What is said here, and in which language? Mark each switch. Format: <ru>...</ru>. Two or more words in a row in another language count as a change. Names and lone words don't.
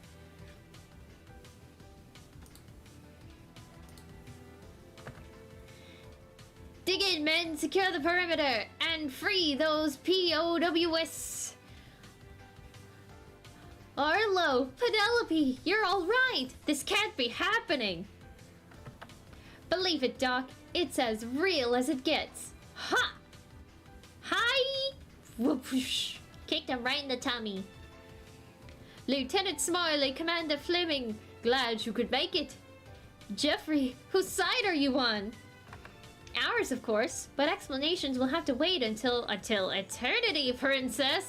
<en>Dig in, men! Secure the perimeter! And free those POWs! Arlo! Penelope! You're alright! This can't be happening! Believe it, Doc. It's as real as it gets. Ha! Hi! Whoopoosh! Kicked him right in the tummy. Lieutenant Smiley, Commander Fleming, glad you could make it. Jeffrey, whose side are you on? Ours, of course, but explanations will have to wait until eternity, Princess.</en>